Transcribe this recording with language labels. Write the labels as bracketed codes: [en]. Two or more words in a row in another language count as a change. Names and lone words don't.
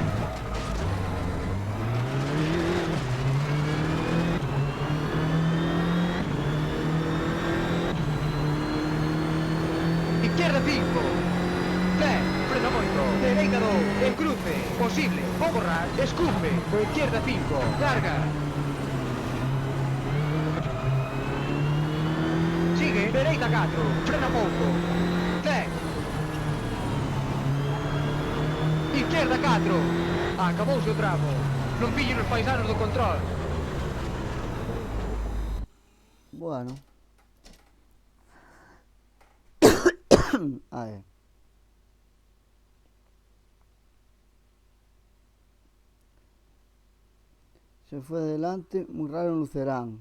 [gl] Izquierda 5, 10, frena moito, dereita 2, en cruce, posible, vou borrar, escupe, con izquierda 5, larga. Sigue, dereita 4, frena pouco, 10, izquierda 4, acabouse o tramo, non pillen os paisanos do control. [es] Bueno. A ver. Se fue adelante, muy raro en Lucerán.